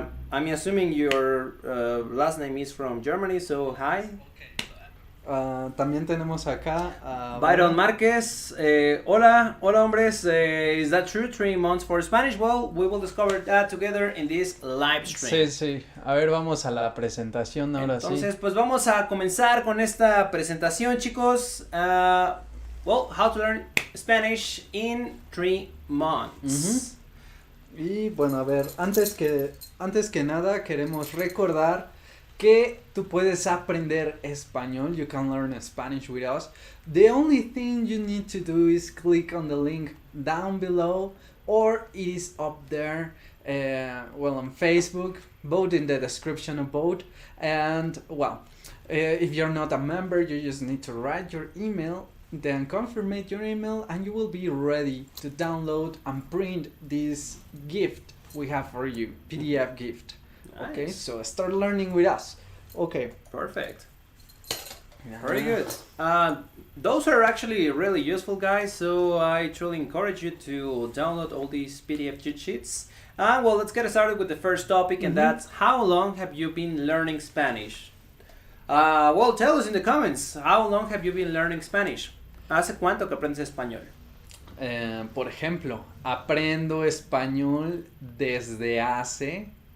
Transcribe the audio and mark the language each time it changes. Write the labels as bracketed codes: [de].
[en] I'm assuming your last name is from Germany, so hi. [es] También tenemos acá [en] Byron Márquez. [es] Hola hombres. [en] Is that true? 3 months for Spanish? Well, we will discover that together in this live stream. [es] Sí. A ver, vamos a la presentación ahora. Entonces, pues vamos a comenzar con esta presentación, chicos. [en] Well, how to learn Spanish in 3 months. [es] Y bueno, a ver, antes que nada queremos recordar que tú puedes aprender español. [en] You can learn Spanish with us. The only thing you need to do is click on the link down below, or it is up there, on Facebook, both in the description of both. And if you're not a member, you just need to write your email, then confirm your email, and you will be ready to download and print this gift we have for you, PDF gift. Nice. Okay, so start learning with us. Okay. Perfect. Very good. Those are actually really useful, guys, so I truly encourage you to download all these PDF cheat sheets. Well, let's get started with the first topic, and that's how long have you been learning Spanish? Well, tell us in the comments, how long have you been learning Spanish? [es] ¿Hace cuánto que aprendes español? Por ejemplo, aprendo español desde hace.